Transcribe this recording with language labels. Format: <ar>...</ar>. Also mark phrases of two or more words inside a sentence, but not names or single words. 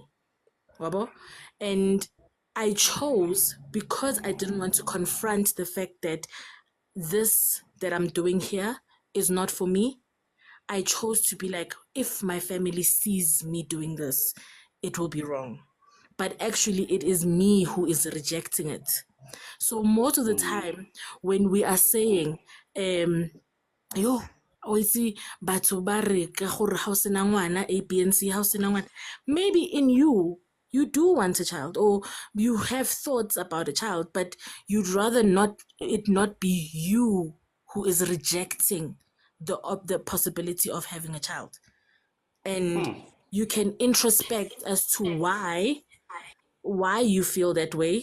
<en>And I chose, because I didn't want to confront the fact that this that I'm doing here is not for me. I chose to be like, if my family sees me doing this, it will be wrong. But actually, it is me who is rejecting it. So most of the time, when we are saying,</en> <tn>yo, o itse batho ba re ka gore ha o sena ngwana A, B, and C, ha o sena ngwana,</tn> <en>maybe in you do want a child, or you have thoughts about a child, but you'd rather not be you who is rejecting the possibility of having a child. And you can introspect as to why you feel that way.</en>